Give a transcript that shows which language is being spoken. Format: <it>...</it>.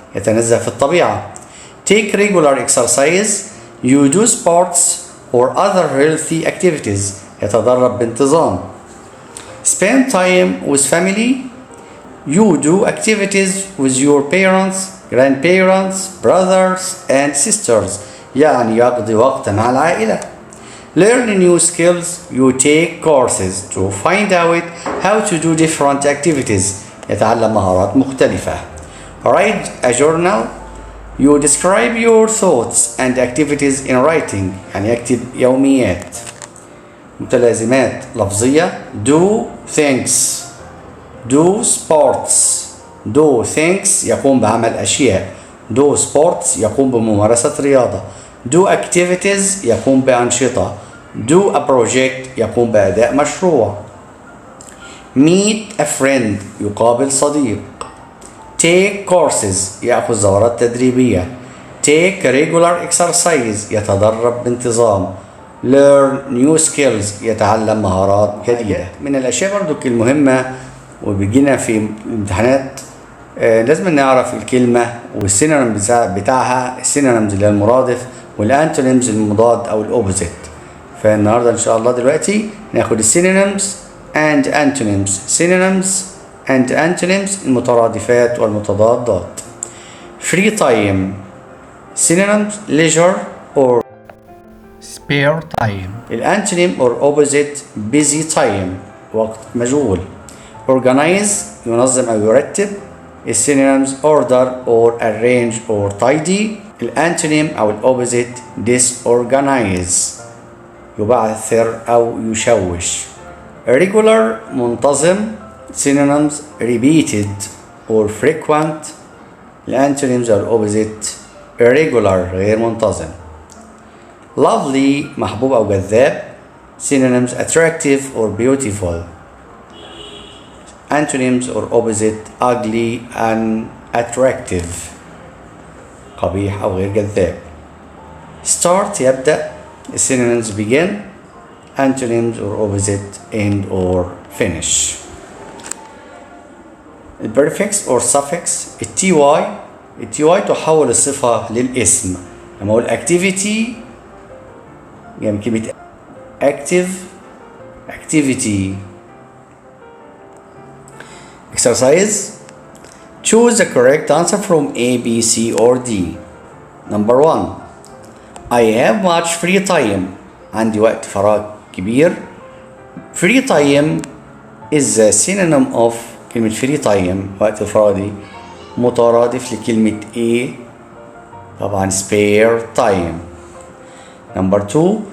<ar>يتنزه في الطبيعة.</ar> <en>Take regular exercise. You do sports or other healthy activities.</en> <ar>يتدرب بانتظام.</ar> <en>Spend time with family. You do activities with your parents, grandparents, brothers and sisters.</en> <ar>يعني يقضي وقت مع العائلة.</ar> <en>Learn new skills. You take courses to find out how to do different activities.</en> <ar>يتعلم مهارات مختلفة.</ar> <en>Write a journal. You describe your thoughts and activities in writing.</en> <ar>يعني يكتب يوميات. متلازمات لفظية.</ar> <en>Do things. Do sports. Do things</en> <ar>يقوم بعمل أشياء.</ar> <en>Do sports</en> <ar>يقوم بممارسة رياضة.</ar> <en>Do activities</en> <ar>يقوم بأنشطة.</ar> <en>Do a project</en> <ar>يقوم بأداء مشروع.</ar> <en>Meet a friend</en> <ar>يقابل صديق.</ar> <en>Take courses</en> <ar>يأخذ دورات تدريبية.</ar> <en>Take regular exercise</en> <ar>يتدرب بانتظام.</ar> <en>Learn new skills</en> <ar>يتعلم مهارات جديدة. من الأشياء برضو المهمة وبيجينا في الامتحانات لازم نعرف الكلمة والسينونيم بتاعها. السينونيمز اللي هي المرادف والانتونيمز المضاد أو الأوبوزيت. فالنهاردة إن شاء الله دلوقتي ناخد السينونيمز</ar> <en>and antonyms. synonyms and antonyms</en> <ar>المترادفات والمتضادات.</ar> <en>free time. synonyms leisure or spare time. الانتونيم or opposite busy time</en> <ar>وقت مشغول. organize ينظم أو يرتب.</ar> <en>السينونيمز order or arrange or tidy.</en> <ar>الانتونيم أو الأوبوزيت disorganize يبعثر أو يشوش.</ar> <en>regular منتظم. synonyms repeated or frequent. الانتونيمز أو الأوبوزيت irregular</en> <ar>غير منتظم. lovely محبوب أو جذاب.</ar> <en>synonyms attractive or beautiful. antonyms or opposite ugly and unattractive</en> <ar>قبيح أو غير جذاب.</ar> <en>start يبدأ. synonyms begin. antonyms or opposite end or finish. البريفكس or suffix.</en> <ar>التي تحول الصفة للاسم. لما أقول activity يعني كلمة active activity.</ar> <en>exercise. choose the correct answer from A, B, C or D. number 1. I have much free time.</en> <ar>عندي وقت فراغ كبير.</ar> <en>free time is a synonym of</en> <ar>كلمة</ar> <en>free time</en> <ar>وقت فراغي مترادف لكلمة</ar> <en>A</en> <ar>طبعا</ar> <en>spare time. number 2.</en>